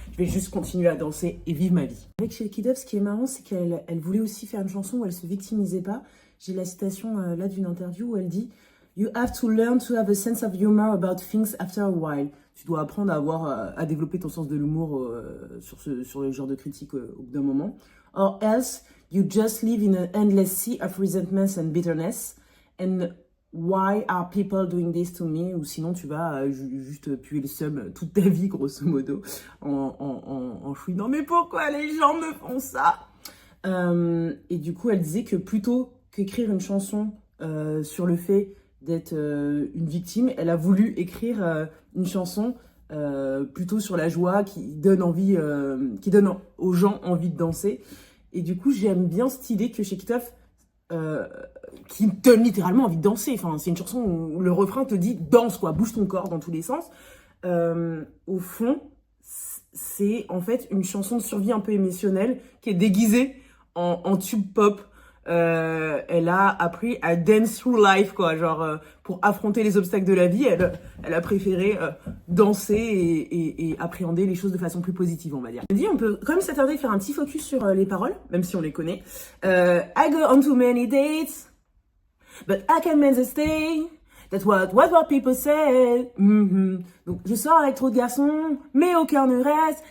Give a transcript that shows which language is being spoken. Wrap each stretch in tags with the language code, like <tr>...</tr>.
<fr>Je vais juste continuer à danser et vivre ma vie. Avec Shake It Off, ce qui est marrant, c'est qu'elle voulait aussi faire une chanson où elle se victimisait pas. J'ai la citation là d'une interview où elle dit «</fr> <en>You have to learn to have a sense of humor about things after a while ».</en> <fr>Tu dois apprendre à développer ton sens de l'humour sur le genre de critique au bout d'un moment.</fr> <en>« Or else, you just live in an endless sea of resentment and bitterness. And why are people doing this to me ?»</en> <fr>Ou sinon, tu vas juste puer le seum toute ta vie, grosso modo, en chouinant « Mais pourquoi les gens me font ça ?» Et du coup, elle disait que plutôt qu'écrire une chanson sur le fait d'être une victime, elle a voulu écrire une chanson plutôt sur la joie qui donne aux gens envie de danser. Et du coup, j'aime bien cette idée que Shake It Off qui donne littéralement envie de danser. Enfin, c'est une chanson où le refrain te dit danse, quoi, bouge ton corps dans tous les sens. Au fond, c'est en fait une chanson de survie un peu émotionnelle qui est déguisée en tube pop. Elle a appris à</fr> <en>dance through life,</en> <fr>quoi, genre pour affronter les obstacles de la vie, elle a préféré danser et appréhender les choses de façon plus positive, on va dire. Je me dis, on peut quand même s'attarder à faire un petit focus sur les paroles, même si on les connaît.</fr> <en>I go on too many dates, but I can't manage to stay. That's what people say.</en> <fr>Donc, je sors avec trop de garçons, mais au cœur ne reste.</fr>